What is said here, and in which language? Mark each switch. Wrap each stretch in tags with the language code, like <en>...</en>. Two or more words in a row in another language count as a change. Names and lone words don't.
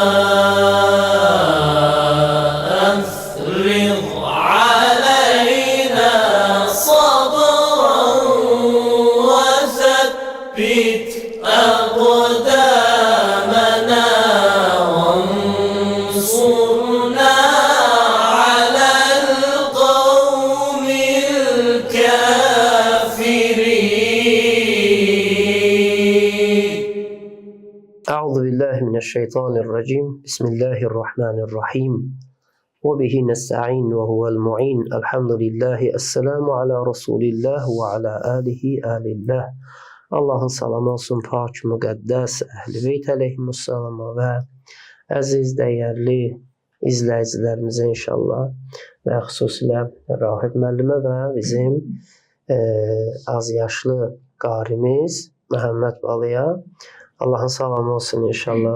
<ar>أفرغ علينا صبرا وثبت أقدامنا وانصرنا على القوم الكافرين. أعوذ بالله من الشيطان الرجيم. بسم الله الرحمن الرحيم. وبه نستعين وهو المعين. الحمد لله. السلام على رسول الله وعلى آله آل الله.</ar> <az>Allahın salamı olsun pak, müqəddəs, Əhl-i Beyt əleyhimussalama və əziz, dəyərli izləyicilərimizə inşallah və xüsusilə Rahib müəllimə və bizim az yaşlı qarimiz Məhəmməd Balıya Allahın salamı olsun inşallah.</az>